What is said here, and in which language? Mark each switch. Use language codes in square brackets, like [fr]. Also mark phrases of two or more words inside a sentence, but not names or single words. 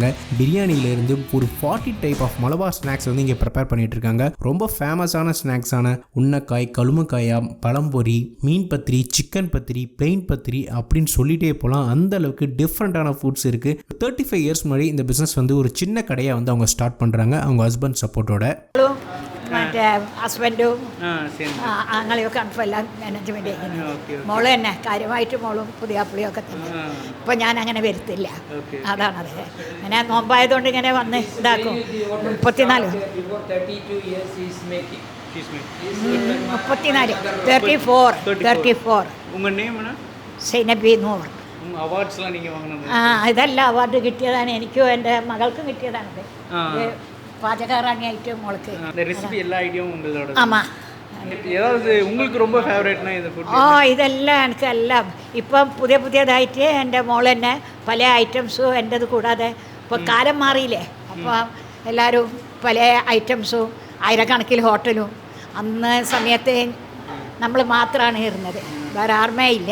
[ta] பிரியாணிலேருந்து ஒரு 40 [en] type of Malabar snacks [ta] வந்து இங்கே ப்ரிப்பேர் பண்ணிட்டு இருக்காங்க. ரொம்ப ஃபேமஸான ஸ்நாக்ஸான உன்னக்காய், கழுமக்காயா, பழம்பொரி, மீன் பத்திரி, சிக்கன் பத்திரி, பிளெயின் பத்திரி அப்படின்னு சொல்லிட்டே போகலாம். அந்த அளவுக்கு [en] different foods [ta] இருக்கு. 35 இயர்ஸ் முன்னாடி இந்த பிஸ்னஸ் வந்து ஒரு சின்ன கடையாக வந்து அவங்க ஸ்டார்ட் பண்ணுறாங்க, அவங்க [en] husband support. [ml] മറ്റേ ഹസ്ബൻഡും അങ്ങനെയൊക്കെ എല്ലാം മാനേജ്മെൻറ്റ് ചെയ്യുന്നത്. മോള് തന്നെ കാര്യമായിട്ട് മോളും പുതിയാപ്പിളിയൊക്കെ തന്നെ. ഇപ്പം ഞാൻ അങ്ങനെ വരുത്തില്ല, അതാണത്. അങ്ങനെ നോമ്പായതുകൊണ്ട് ഇങ്ങനെ വന്ന് ഇതാക്കും. 34 സൈനബി നൂർ. ഇതെല്ലാം അവാർഡ് കിട്ടിയതാണ്. എനിക്കും എൻ്റെ മകൾക്കും കിട്ടിയതാണിത്. [ta] பாஜகராணியாயிட்டு உங்களுக்கு இந்த ரெசிபி எல்லா ஐடியாவும் உங்களோட. ஆமாம். ஏதாவது உங்களுக்கு ரொம்ப ஃபேவரட்னா இந்த ஃபுட்? [ml] ഇതെല്ലാം എനിക്ക് എല്ലാം ഇപ്പം പുതിയതായിട്ട് എൻ്റെ മോൾ തന്നെ പല ഐറ്റംസും എൻ്റെത് കൂടാതെ ഇപ്പോൾ കാലം മാറിയില്ലേ, അപ്പോൾ എല്ലാവരും പല ഐറ്റംസും ആയിരക്കണക്കിന് ഹോട്ടലും. അന്ന് സമയത്ത് നമ്മൾ മാത്രമാണ് ഇരുന്നത്, വേറെ ആർമേ ഇല്ല.